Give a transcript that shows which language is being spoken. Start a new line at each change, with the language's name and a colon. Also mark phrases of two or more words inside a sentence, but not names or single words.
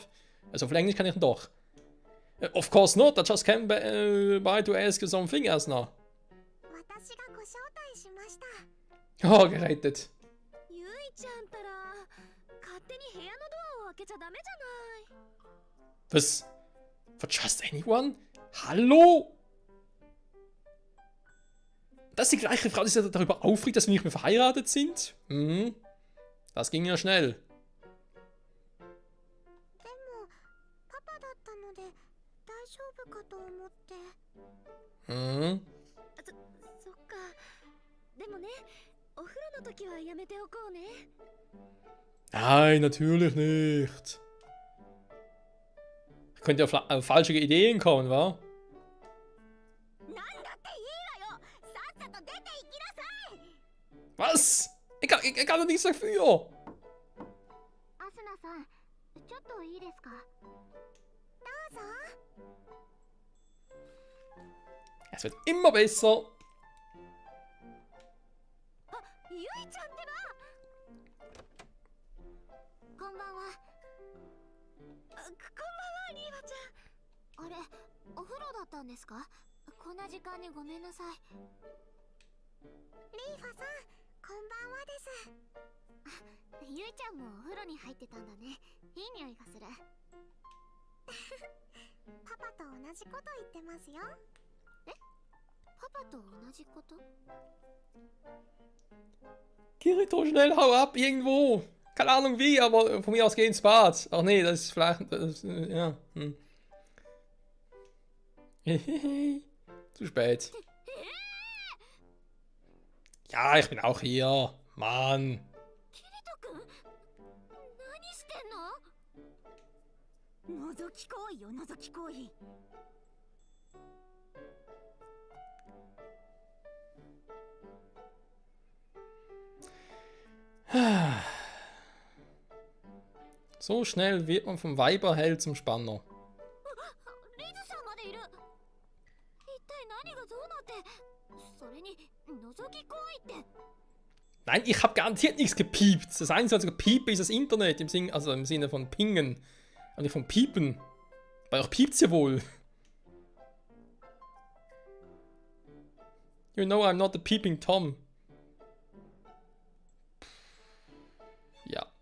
German: Also auf Englisch kann ich doch.
English: Of course not, I just came by to ask you something else now.
Japanese: 私がご招待しました。
German: Oh, gerettet.
Japanese: ゆいちゃんったら勝手に部屋のドアを開けちゃダメじゃない。
English: Was? For just anyone?
German: Hallo? Das ist die gleiche Frau, die sich darüber aufregt, dass wir nicht mehr verheiratet sind? Hm. Das ging ja schnell.
Japanese: でもパパだったので大丈夫かと思って。 Hm. そっか。でもね、お風呂の時はやめておこうね。
German: Nein, natürlich nicht. Ich könnte auf falsche Ideen kommen, wa?
Japanese: なんだっていいわよ。さっさと出て行きなさい。
German: Was? Ich kann doch nichts dafür.
Japanese: アスナさん、ちょっといいですか。どうぞ。
German: Es wird immer besser.
Japanese: あ、ゆいちゃんってば。こんばんは。こんばんは、リーバちゃん。あれ、お風呂だったんですか？こんな時間にごめんなさい。リーファさん、こんばんはです。ゆいちゃんもお風呂に入ってたんだね。いい匂いがする。パパと同じこと言ってますよ。え？パパと同じこと？
German: Kirito, schnell, hau ab, irgendwo. Keine Ahnung wie, aber von mir aus geh ins Bad. Ach nee, das ist vielleicht... ja. Hm. Zu spät. Ja, ich bin auch hier. Mann.
Japanese: キリト君、何してんの？覗き行為よ、覗き行為。
German: So schnell wird man vom Weiberheld zum Spanner.
Japanese: リズさんまでいる。一体何がどうなって、それに覗き行為って。
German: Nein, ich habe garantiert nichts gepiept. Das Einzige, was gepiept ist das Internet, also im Sinne von Pingen. Aber nicht von Piepen. Weil auch piept's ja wohl.
English: You know I'm not a peeping Tom.
German: Ja.